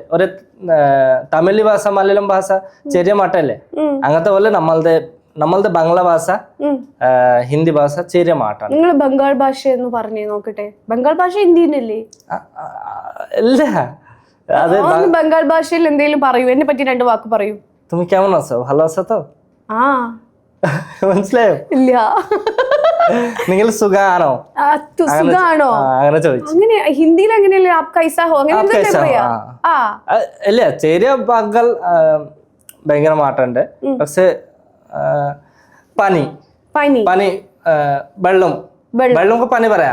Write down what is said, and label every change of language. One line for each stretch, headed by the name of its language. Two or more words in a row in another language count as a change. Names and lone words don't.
Malayalam: ഒരു തമിഴ് ഭാഷ മലയാളം ഭാഷ ചെറിയ മാറ്റല്ലേ? അങ്ങനത്തെ പോലെ നമ്മളുടെ ബാംഗ്ല ഭാഷ ഹിന്ദി ഭാഷ ചെറിയ മാറ്റാണ്. നിങ്ങൾ ബംഗാൾ ഭാഷ എന്ന് പറഞ്ഞേ നോക്കട്ടെ. ബംഗാൾ ഭാഷ ഹിന്ദിന്നല്ലേ? അല്ല, അത് ബംഗാൾ ഭാഷയിൽ എന്തെങ്കിലും പറയൂ, എന്നെ പറ്റി 2 വാക്ക് പറയൂ.
Bangla: তুমি কেমন আছো? ভালো আছো তো?
Malayalam: മനസ്സിലായോ? ഇല്ല. നിങ്ങൾ സുഖാണോ? അങ്ങനെ ചോദിച്ചു. അങ്ങനെ ഹിന്ദിയിൽ അങ്ങനെയല്ലേ?
Hindi: आप कैसा हो
Malayalam: അങ്ങനെ പറയാ? അല്ല, ചെറിയ ഭാഗങ്ങൾ ഭയങ്കര മാറ്റമുണ്ട്. പക്ഷെ പനി വെള്ളം പനി പറയാ.